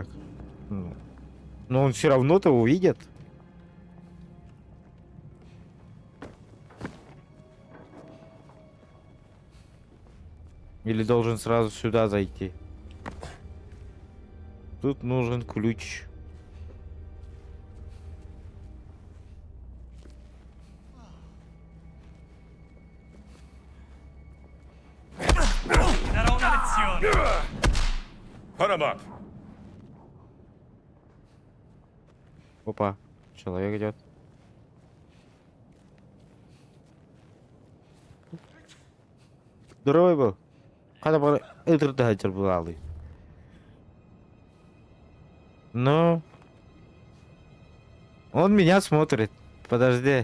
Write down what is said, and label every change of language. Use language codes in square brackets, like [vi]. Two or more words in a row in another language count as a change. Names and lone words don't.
[ru] Ну он все равно-то увидит. Или должен сразу сюда зайти? Тут нужен ключ. [it] Darò una lezione. [en] Put him up! [ru] Опа, человек идет. Здоровый был. Когда был интердатер был. Ну, он меня смотрит. Подожди.